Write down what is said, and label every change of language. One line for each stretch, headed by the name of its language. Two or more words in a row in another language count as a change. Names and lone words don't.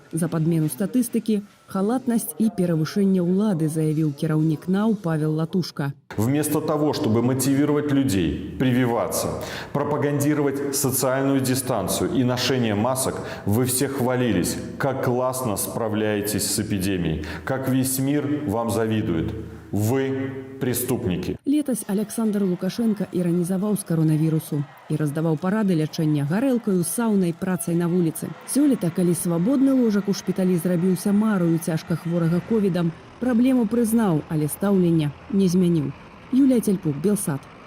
Belarusian: За падмену статыстыкі, халатнасць і перавышэнне ўлады, заявіў кіраўнік НАУ Павел Латушка.
Russian: Вместо того, чтобы мотивировать людей, прививаться, пропагандировать социальную дистанцию и ношение масок, вы все хвалились, как классно справляетесь с эпидемией, как весь мир вам завидует. Вы преступники.
Belarusian: Летась Александр Лукашенко іранізаваў з каронавірусу і раздаваў парады лячэння гарэлкаю, саунай, працай на вуліцы. Сёлета, калі свабодны ложак у шпіталі зрабіўся марою цяжка хворага ковідам, праблему прызнаў, але стаўлення не змяніў. Юлія Цельпук, Белсат.